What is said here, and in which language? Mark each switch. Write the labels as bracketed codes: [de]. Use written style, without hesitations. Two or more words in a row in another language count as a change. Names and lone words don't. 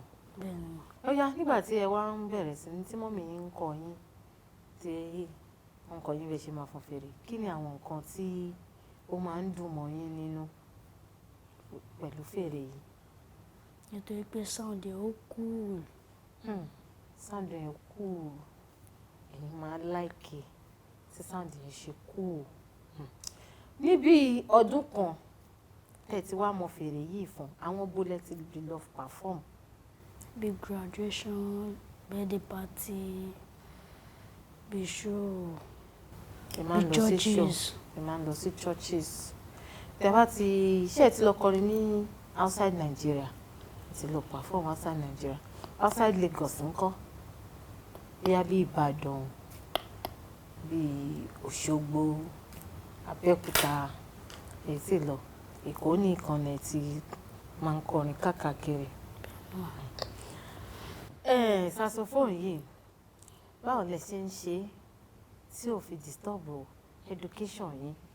[yo] bẹ́ẹ̀ni mà. ó yá nígbà tí ẹ wá ń bẹ̀rẹ̀ sí ní tí mọ́mì yín ń kọ́ yín tí wọ́n kọ́ yín bẹ́ẹ̀ ṣe máa fọn fèrè kí ni àwọn nǹkan tí ó máa ń dùn mọ́ yín nínú pẹ̀lú fèrè yìí. nítorí pé sound ẹ̀ ó cool. sound ẹ̀ cool ẹ̀yin máa láìkè tí sound yẹn ṣe cool. níbi ọdún kan tẹ̀ tí wàá mọ fèrè yìí fún àwọn bólẹ̀ tí bí lọ perform. [en] big graduation birthday party bí show bí churches. [yo] ẹ máa ń lọ sí churches. tẹ bá ti ṣe ti lọ kọrin ní [en] outside Nigeria [yo] ti lọ [en] perform outside Nigeria outside Lagos [yo] ńkọ́ bóyá bí Ìbàdàn bí Òṣogbo Abẹ́òkúta èyí sì lọ Èkó ní ìkànnì tí máa ń kọrin káàkiri. Saxophone yìí báwo lẹ ṣe ń ṣe tí ò fi [en] disturb education [yo] yìí.